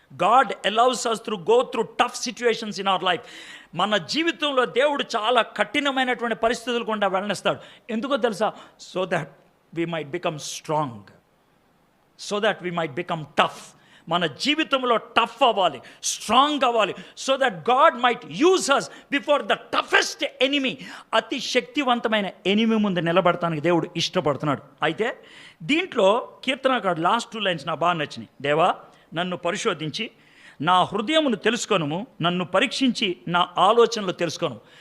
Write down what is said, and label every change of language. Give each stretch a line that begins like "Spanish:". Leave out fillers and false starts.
English: God allows us to go through tough situations in our life.
Telugu: మన జీవితంలో దేవుడు చాలా కఠినమైనటువంటి పరిస్థితులు గుండా వెళ్ళనిస్తాడు. ఎందుకో తెలుసా?
English: So that we might become strong, so that we might become tough.
Telugu: మన జీవితంలో టఫ్ అవ్వాలి, స్ట్రాంగ్ అవ్వాలి,
English: So that God might use us before the toughest enemy.
Telugu: అతి శక్తివంతమైన ఎనిమీ ముందు నిలబడటానికి దేవుడు ఇష్టపడుతున్నాడు. అయితే దీంట్లో కీర్తనకారుడు లాస్ట్ 2 లైన్స్ నాకు బాగా నచ్చినాయి. దేవా నన్ను పరిశోధించి నా హృదయమును తెలుసుకొనుము, నన్ను పరీక్షించి నా ఆలోచనలు తెలుసుకొను.